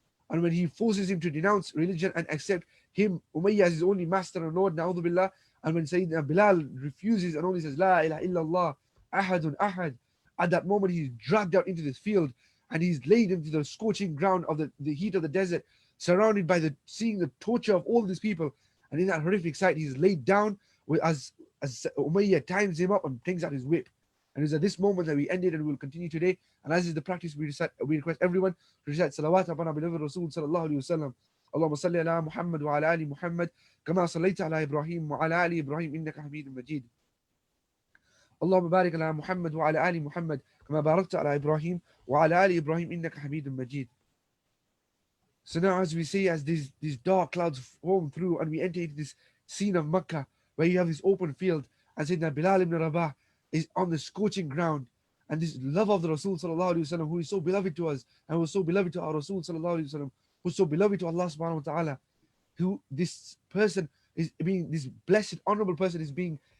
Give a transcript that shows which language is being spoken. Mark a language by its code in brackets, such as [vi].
[en] And when he forces him to denounce religion and accept him, Umayyah, as his only master and Lord, na'udhu billah, and when Sayyidina Bilal refuses and only says, La ilaha illallah, ahadun ahad, at that moment he's dragged out into this field and he's laid into the scorching ground of the heat of the desert, surrounded by seeing the torture of all these people. And in that horrific sight, he's laid down as Umayyah times him up and brings out his whip. And it's at this moment that we ended, and we'll continue today. And as is the practice, we request everyone to recite salawat upon our beloved Rasul sallallahu alayhi wa sallam. [ar] اللهم صل على محمد وعلى آل محمد كما صليت على إبراهيم وعلى آل إبراهيم إنك حميد مجيد. اللهم بارك على محمد وعلى آل محمد كما باركت على إبراهيم وعلى آل إبراهيم إنك حميد مجيد. [en] So now, as we see, as these dark clouds form through and we enter into this scene of Makkah, where you have this open field, and Sayyidina Bilal ibn Rabah is on the scorching ground, and this love of the Rasul sallallahu alaihi wasallam, who is so beloved to us and was so beloved to our Rasul sallallahu alaihi wasallam, who's so beloved to Allah subhanahu wa ta'ala, who this person is being, this blessed honorable person is being